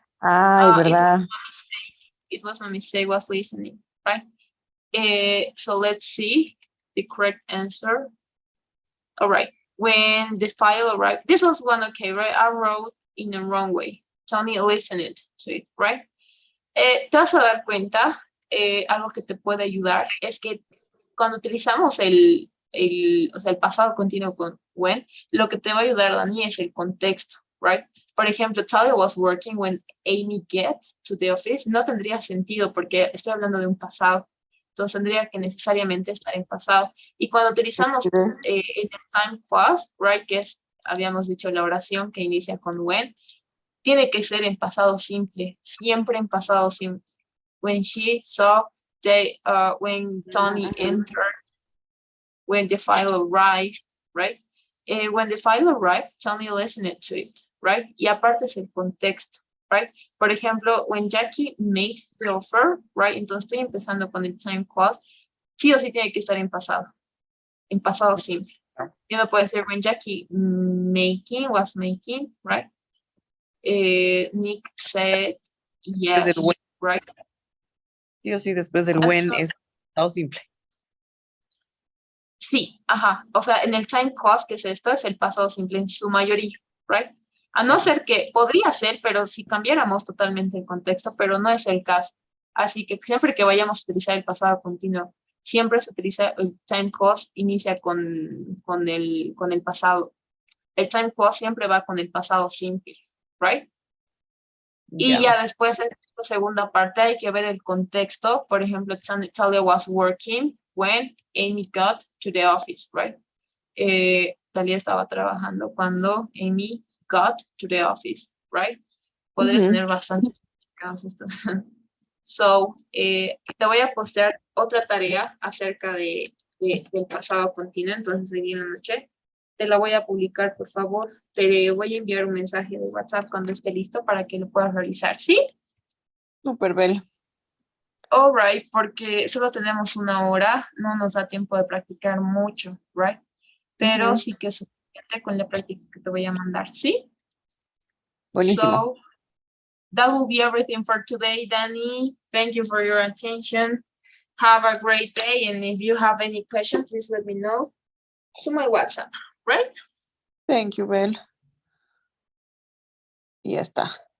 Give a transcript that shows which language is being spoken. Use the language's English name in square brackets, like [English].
[Spanish] Ay, ¿verdad? [English] It was a mistake, was listening, right? So let's see the correct answer. All right, when the file arrived, this was one okay, right? I wrote in the wrong way. Tony listened to it, right? [Spanish] Te vas a dar cuenta, algo que te puede ayudar es que cuando utilizamos el pasado continuo con when, lo que te va a ayudar, Dani, es el contexto, right? Por ejemplo, [English] Talia was working when Amy gets to the office. [Spanish] No tendría sentido porque estoy hablando de un pasado. Entonces tendría que necesariamente estar en pasado. Y cuando utilizamos el time clause, right, que es, habíamos dicho, la oración que inicia con when, tiene que ser en pasado simple, siempre en pasado simple. [English] When she saw, when Tony entered, when the file arrived, right? When the file arrived, Tony listened to it, right? [Spanish] Y aparte es el contexto. [English] right? [Spanish] Por ejemplo, [English] when Jackie made the offer, right? [Spanish] Entonces estoy empezando con el time clause. Sí o sí tiene que estar en pasado simple. Y no puede ser [English] when Jackie was making, right? Nick said yes, [Spanish] Desde el when, [English] right? [Spanish] sí o sí, después del when es pasado simple. Sí, ajá. O sea, en el time clause, que es esto, es el pasado simple en su mayoría, right? A no ser que podría ser, pero si cambiáramos totalmente el contexto, pero no es el caso. Así que siempre que vayamos a utilizar el pasado continuo, siempre se utiliza el time clause, inicia con el pasado. El time clause siempre va con el pasado simple, right? Y ya después de esta segunda parte hay que ver el contexto. Por ejemplo, Talia was working when Amy got to the office, right? [English] Talia [Spanish] estaba trabajando cuando [English] Amy got to the office, right? [Spanish] Podría tener bastantes significados estos. So, te voy a postear otra tarea acerca del pasado continuo, entonces hoy día en la noche. Te la voy a publicar, por favor. Te voy a enviar un mensaje de WhatsApp cuando esté listo para que lo puedas realizar, ¿sí? Super, Bel. [English] All right, [Spanish] porque solo tenemos una hora, no nos da tiempo de practicar mucho, right? Pero sí que es suficiente con la práctica que te voy a mandar, ¿sí? Buenísimo. [English] So, that will be everything for today, Danny. Thank you for your attention. Have a great day, and if you have any question, please let me know to my WhatsApp, right? Thank you, Bel. [Spanish] Y ya está.